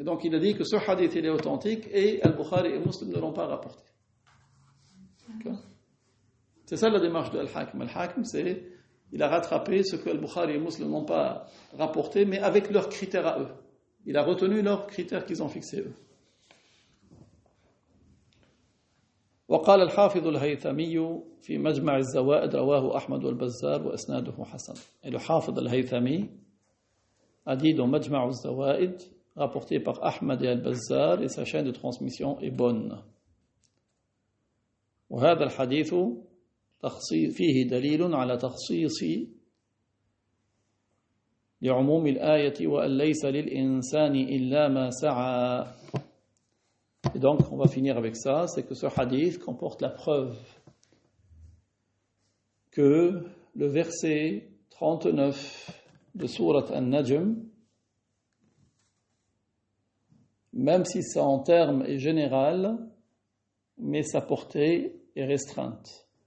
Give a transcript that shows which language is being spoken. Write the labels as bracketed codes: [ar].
[fr] Et donc il a dit que ce hadith il est authentique et Al-Bukhari et Muslim ne l'ont pas rapporté. Okay. C'est ça la démarche de Al-Hakim. Al-Hakim, il a rattrapé ce que Al-Bukhari et Muslim n'ont pas rapporté, mais avec leurs critères à eux. Il a retenu leurs critères qu'ils ont fixés eux. [ar] وقال الحافظ الهيثمي في مجمع الزوائد رواه أحمد والبزار وإسناده حسن. [fr] Et le حافظ الهيثمي a dit dans Majma' al-Zawaid, rapporté par Ahmad et al-Bazzar, et sa chaîne de transmission est bonne. [ar] وهذا الحديث فيه دليل على تخصيص لعموم الآية وأن ليس للإنسان إلا ما سعى. [fr] Et donc, on va finir avec ça, c'est que ce hadith comporte la preuve que le verset 39 de Sourate An-Najm, même si ça en termes est général, mais sa portée est restreinte.